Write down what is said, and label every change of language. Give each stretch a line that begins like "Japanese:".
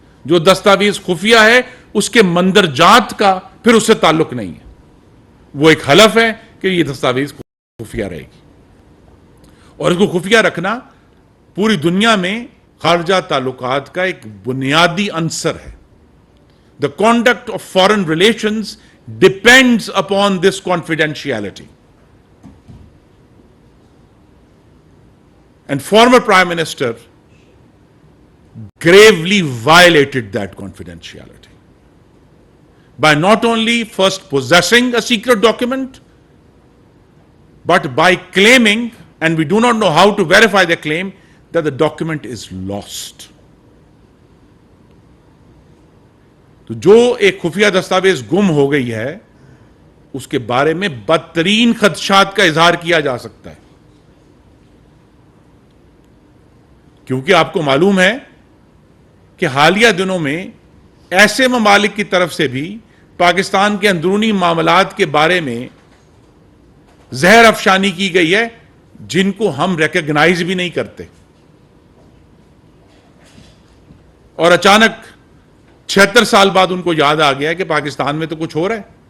Urdu: جو دستاویز خفیہ ہے اس کے مندرجات کا پھر اس سے تعلق نہیں ہے، وہ ایک حلف ہے کہ یہ دستاویز خفیہ رہے گی، اور اس کو خفیہ رکھنا پوری دنیا میں خارجہ تعلقات کا ایک بنیادی عنصر ہے.
English: The conduct of foreign relations depends upon this confidentiality. And former Prime Minister gravely violated that confidentiality by not only first possessing a secret document, but by claiming, and we do not know how to verify the claim, that the document is lost.
Urdu: تو جو ایک خفیہ دستاویز گم ہو گئی ہے اس کے بارے میں بدترین خدشات کا اظہار کیا جا سکتا ہے، کیونکہ آپ کو معلوم ہے کہ حالیہ دنوں میں ایسے ممالک کی طرف سے بھی پاکستان کے اندرونی معاملات کے بارے میں زہر افشانی کی گئی ہے جن کو ہم ریکگنائز بھی نہیں کرتے، اور اچانک 76 سال بعد ان کو یاد آ گیا کہ پاکستان میں تو کچھ ہو رہا ہے.